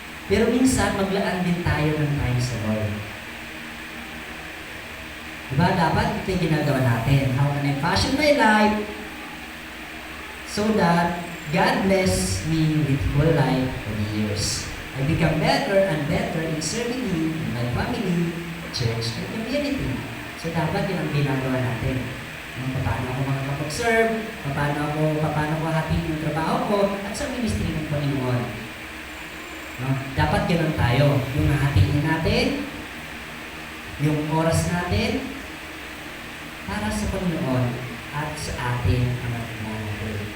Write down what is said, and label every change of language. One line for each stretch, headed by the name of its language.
Filipino: Pero minsan, maglaan din tayo ng time sa Lord. Diba? Dapat ito yung ginagawa natin.
English: How can I fashion my life so that God bless me with full life for years. I become better and better in serving Him, in my family, church, and community.
Filipino: So dapat yun ang ginagawa natin. Paano ako makakapag-serve, paano ko hatiin yung trabaho ko, at sa ministry ng Panginoon. No? Dapat ganoon tayo. Yung hahatiin natin, yung oras natin, para sa Panginoon at sa atin ang natin.